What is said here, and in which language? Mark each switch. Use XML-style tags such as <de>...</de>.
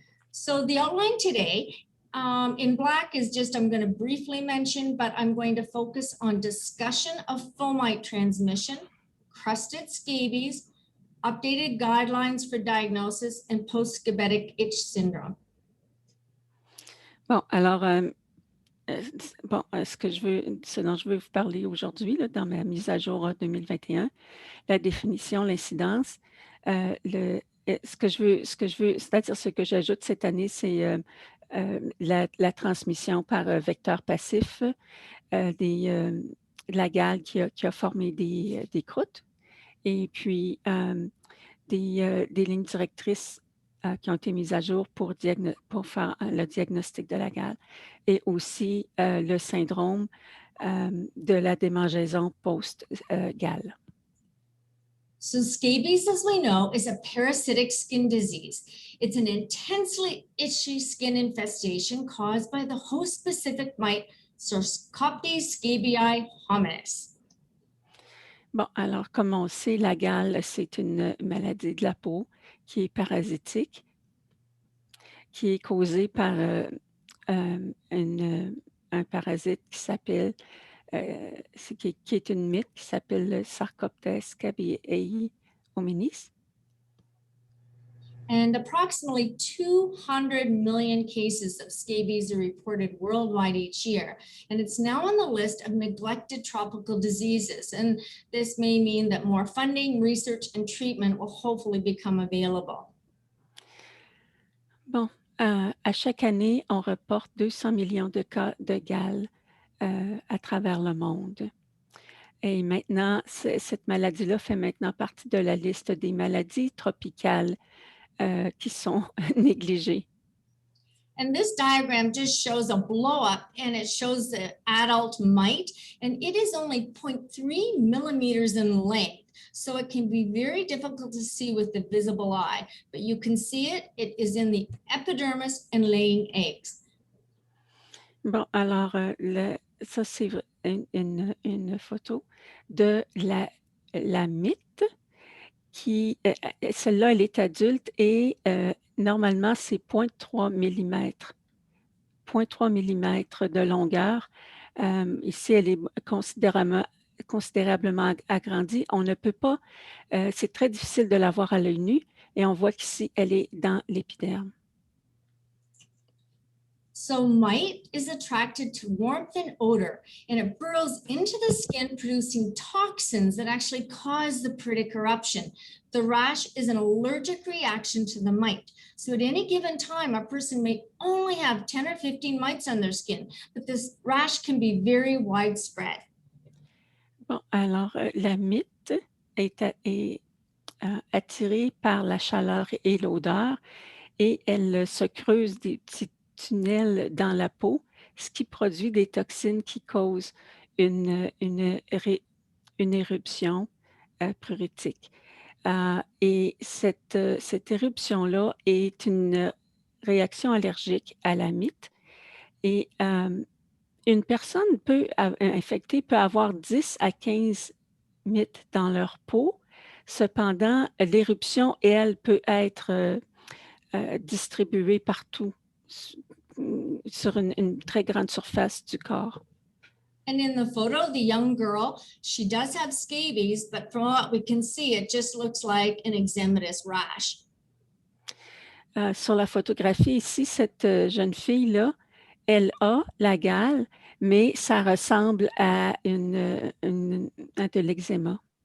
<en>So the outline today in black is just, I'm going to briefly mention, but I'm going to focus on discussion of fomite transmission, crusted scabies, updated guidelines for diagnosis, and post-scabetic itch syndrome.</en> <fr>Bon, alors, ce dont je veux vous parler aujourd'hui, dans ma mise à jour 2021, la définition, l'incidence, ce que je veux, c'est-à-dire ce que j'ajoute cette année, c'est la transmission par vecteur passif de la gale qui a formé des croûtes, et puis des lignes directrices qui ont été mises à jour pour faire le diagnostic de la gale et aussi le syndrome de la démangeaison post-gale.</fr> <en>So scabies, as we know, is a parasitic skin disease. It's an intensely itchy skin infestation caused by the host-specific mite Scabies scabii hominis.</en> <fr>Bon, alors, comme on sait, la gale, c'est une maladie de la peau qui est parasitique, qui est causée par un parasite qui s'appelle, qui est une mythe qui s'appelle le Sarcoptes scabiei hominis.</fr> <en>And approximately 200 million cases of scabies are reported worldwide each year. And it's now on the list of neglected tropical diseases. And this may mean that more funding, research, and treatment will hopefully become available.</en> <fr>Bon, à chaque année, on reporte 200 millions de cas de gale à travers le monde. Et maintenant, cette maladie-là fait maintenant partie de la liste des maladies tropicales qui sont négligées.</fr> <en>And this diagram just shows a blow up and it shows the adult mite and it is only 0.3 millimeters in length. So it can be very difficult to see with the visible eye, but you can see it. It is in the epidermis and laying eggs.</en> <fr>Bon, alors, ça, c'est une photo de la mythe qui, celle-là, elle est adulte et normalement, c'est 0,3 mm. 0,3 mm de longueur. Ici, elle est considérablement agrandie. On ne peut pas, c'est très difficile de la voir à l'œil nu et on voit qu'ici, elle est dans l'épiderme.</fr> <en>So mite is attracted to warmth and odor, and it burrows into the skin, producing toxins that actually cause the pruritic eruption. The rash is an allergic reaction to the mite. So at any given time, a person may only have 10 or 15 mites on their skin, but this rash can be very widespread.</en> <fr>Bon, alors, la mythe est attirée par la chaleur et l'odeur et elle se creuse des petits tunnels dans la peau, ce qui produit des toxines qui causent une éruption pruritique. Et cette éruption-là est une réaction allergique à la mythe. Et une personne infectée peut avoir 10 à 15 mythes dans leur peau. Cependant, l'éruption, elle, peut être distribuée partout sur une très grande surface du corps.</fr> <en>And in the photo, the young girl, she does have scabies, but from what we can see, it just looks like an eczematous rash.</en> <fr>Sur la photographie ici, cette jeune fille-là, elle a la gale, mais ça ressemble à de l'eczéma.</fr>